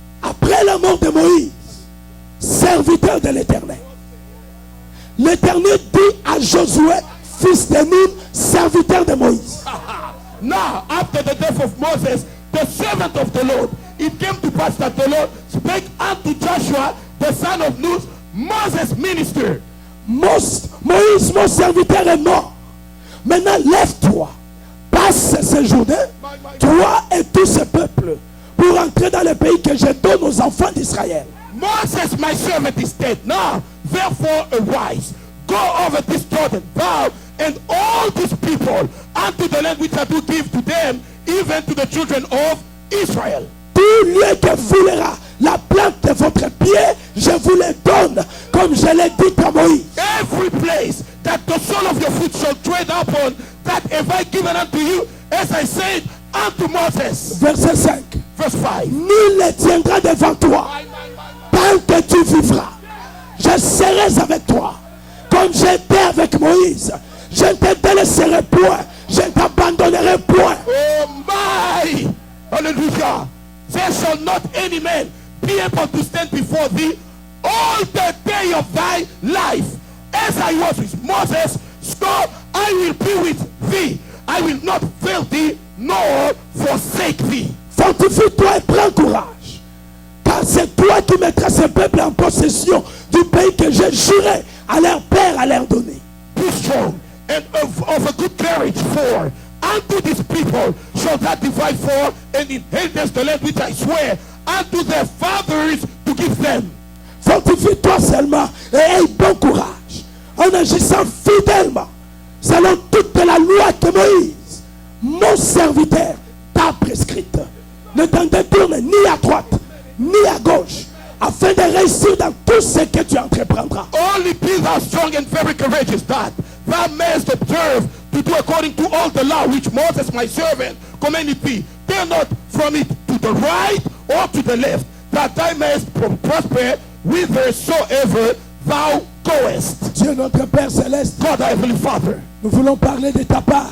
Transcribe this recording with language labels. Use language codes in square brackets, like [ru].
[fr] Après la mort de Moïse, serviteur de l'Éternel, l'Éternel dit à Josué, fils de Nun, serviteur de Moïse. [en] Now, after the death of Moses, the servant of the Lord, it came to pass that the Lord spake unto Joshua, the son of Nun, Moses' minister. [fr] Moïse, mon serviteur est mort. Maintenant, lève-toi, passe ce Jourdain, toi et tout ce peuple, pour entrer dans le pays que je donne aux enfants d'Israël. [en] Moses, my servant, is dead. Now, therefore, arise, go over this Jordan, thou and all these people, unto the land which I do give to them, even to the children of Israel. [fr] Tout lieu que foulera la plante de votre pied, je vous le donne, comme je l'ai dit à Moïse. [en] Every place that the sole of your foot shall tread upon, that have I given unto you, as I said unto Moses. [fr] Verset 5. [en] Verse 5. [fr] Nul ne tiendra devant toi tant que tu vivras. Je serai avec toi, comme j'étais avec Moïse. Je ne te délaisserai point, je ne t'abandonnerai point. [en] Oh my! Hallelujah! There shall not any man be able to stand before thee all the day of thy life. As I was with Moses, so I will be with thee. I will not fail thee, nor forsake thee. [fr] Fortifie-toi et prends courage, car c'est toi qui mettras ce peuple en possession du pays que j'ai juré à leur père à leur donner. [en] Be strong and of a good courage, for unto this people shall that divide for and inherit the land which I swear unto their fathers to give them. [fr] Fortifie-toi seulement et aie bon courage, en agissant fidèlement, selon toute la loi que Moïse, mon serviteur, t'a prescrite. Ne t'en détourne ni à droite, ni à gauche, afin de réussir dans tout ce que tu entreprendras. [en] Only be thou strong and very courageous, that thou mayest observe to do according to all the law which Moses my servant commanded thee. Turn not from it to the right or to the left, that thou mayest prosper whithersoever thou goest. [fr] Dieu notre Père Céleste, [en] God, our Heavenly Father, [fr] nous voulons parler de ta part,